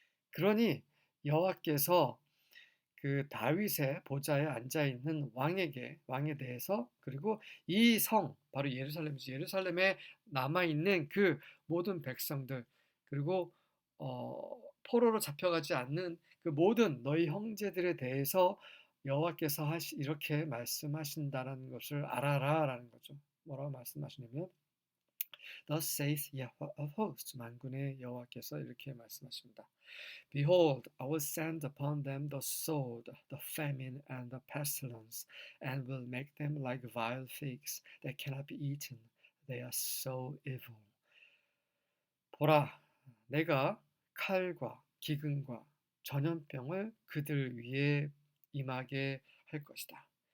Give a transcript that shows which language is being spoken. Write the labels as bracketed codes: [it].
[ko] 그러니 여호와께서 그 다윗의 보좌에 앉아 있는 왕에 대해서 그리고 이 성 바로 예루살렘에 남아 있는 그 모든 백성들 그리고 포로로 잡혀가지 않는 그 모든 너희 형제들에 대해서 여호와께서 이렇게 말씀하신다라는 것을 알아라라는 거죠. 뭐라고 말씀하시냐면 [en] Thus saith Yahweh of hosts [ko] 만군의 여호와께서 이렇게 말씀하십니다. [en] Behold, I will send upon them the sword, the famine, and the pestilence, and will make them like vile figs that cannot be eaten. They are so evil. [ko] 보라, 내가 칼과 기근과 전염병을 그들 위에 임하게 할 것이다.